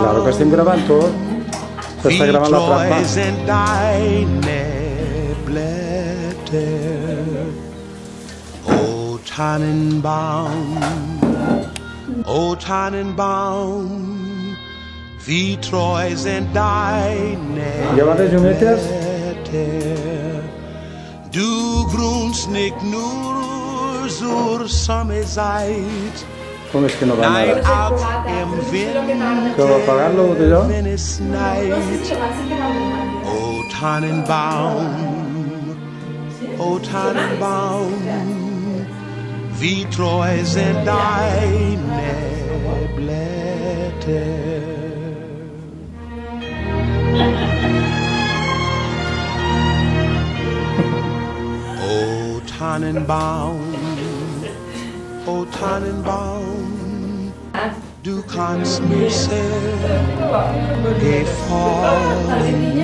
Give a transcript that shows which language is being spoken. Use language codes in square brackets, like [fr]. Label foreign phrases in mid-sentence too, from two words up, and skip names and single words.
[ca] Claro que estem gravant tot. S'està [de] wie [ca] gravant la [de] treu [ca] trampa. [de] sind deine Blätter. Oh Tannenbaum, oh Tannenbaum, wie treu sind deine [ca] Ja va de llumetes? [de] Blätter. Du grunst nicht nur zur Sommerzeit, [ca] Com és que no van [de] nein [ca] ara? [de] auch im [ca] Que va pagar-lo d'allò? [de] Winter, wenn es schneit. O Tannenbaum, o Tannenbaum, wie treu sind deine Blätter. O Tannenbaum, o Tannenbaum, du kannst mir sehr gefallen.